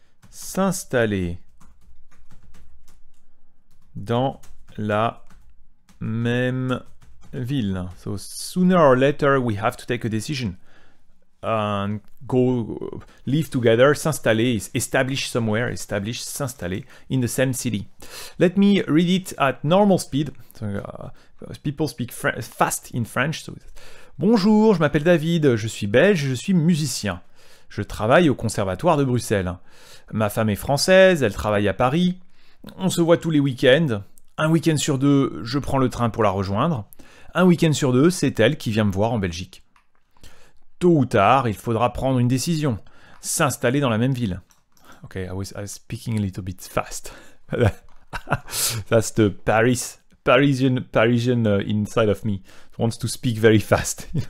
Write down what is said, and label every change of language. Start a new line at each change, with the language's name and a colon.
French: S'installer dans la même ville.
English: So sooner or later, we have to take a decision. Go live together, s'installer, establish somewhere, establish, s'installer in the same city. Let me read it at normal speed. So, people speak fast in French.
French: So, bonjour, je m'appelle David, je suis belge, je suis musicien. Je travaille au Conservatoire de Bruxelles. Ma femme est française, elle travaille à Paris. On se voit tous les week-ends. Un week-end sur 2, je prends le train pour la rejoindre. Un week-end sur 2, c'est elle qui vient me voir en Belgique. Tôt ou tard, il faudra prendre une décision. S'installer dans la même ville.
English: Ok, I was speaking a little bit fast. That's the Parisian inside of me. Wants to speak very fast.